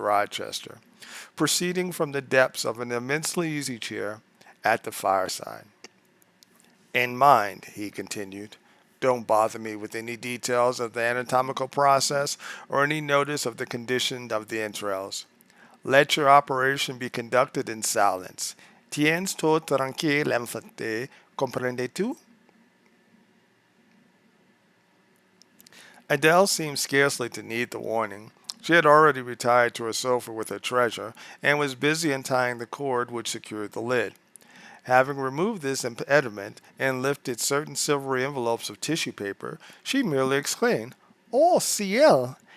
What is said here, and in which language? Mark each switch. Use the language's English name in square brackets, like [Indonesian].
[English] Rochester, proceeding from the depths of an immensely easy chair at the fireside. "And mind," he continued, "don't bother me with any details of the anatomical process or any notice of the condition of the entrails. Let your operation be conducted in silence. [French] Tiens tout tranquille, enfant, comprends-tu?" [English] Adele seemed scarcely to need the warning. She had already retired to her sofa with her treasure, and was busy untying the cord which secured the lid. Having removed this impediment and lifted certain silvery envelopes of tissue paper, she merely exclaimed, [French] "Oh, ciel!